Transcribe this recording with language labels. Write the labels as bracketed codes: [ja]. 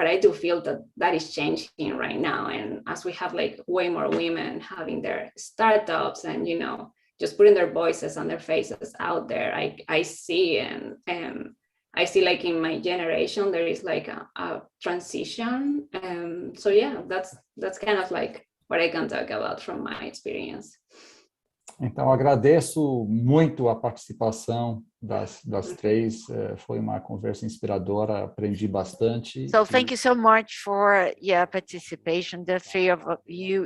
[en] But I do feel that that is changing right now. And as we have like way more women having their startups and, you know, just putting their voices and their faces out there, I see, and I see like in my generation, there is like a transition. So yeah, that's kind of like what I can talk about from my experience. [pt] Então, agradeço muito a participação das três. Foi uma conversa inspiradora, aprendi bastante. [en] So thank you so much for your participation, the three of you.